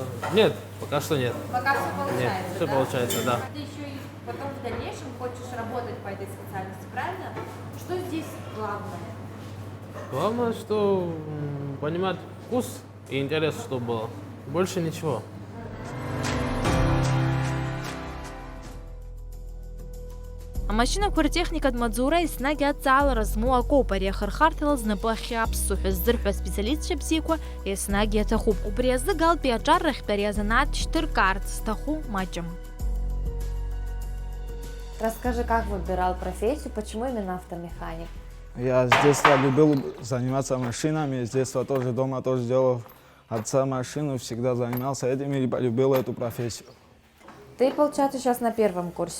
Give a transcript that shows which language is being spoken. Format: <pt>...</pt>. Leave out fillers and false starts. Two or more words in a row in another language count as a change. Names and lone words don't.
<ru>Нет, пока что нет. Пока все получается, Нет, все да? получается, да. Ты еще и потом в дальнейшем хочешь работать по этой специальности, правильно? Что здесь главное? Главное, что понимать вкус и интерес, чтобы было. Больше ничего.</ru> <ab>Амашьынақәа ртехникатә маҵура еснагь аҵаалара змоу акоуп, ари ахырхарҭала знапы ахьаԥсо ҳәа ззырҳәо аспециалистцәа бзиақәа еснагь иаҭахуп. Убри азы Галтәи аҿаррахьтә ари азанааҭ шьҭыркаарц зҭаху маҷым.</ab> <ru>Расскажи, как выбирал профессию, почему именно автомеханик? Я с детства любил заниматься машинами, с детства тоже дома тоже делал отца машину, всегда занимался этим и полюбил эту профессию. Ты, получается, сейчас на первом курсе,</ru>